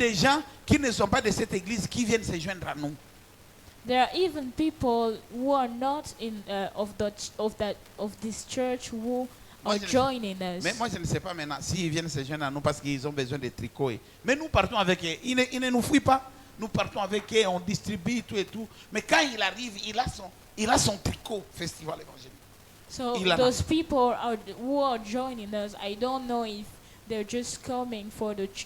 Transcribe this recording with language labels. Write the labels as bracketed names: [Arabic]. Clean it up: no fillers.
[French] des gens qui ne sont pas de cette église qui viennent se joindre à nous. [English] There are even people who are not of this church who [French] Moi, [English] are [French] je ne sais- [English] joining us. [French] Mais moi, je ne sais pas maintenant s'ils viennent se joindre à nous parce qu'ils ont besoin de tricots. Mais nous partons avec eux. Ils ne nous fuient pas. Nous partons avec eux, on distribue tout et tout. Mais quand il arrive, il a son tricot festival évangélique. [English] So [French] Il en a. [English] those people who are joining us, I don't know if they're just coming for the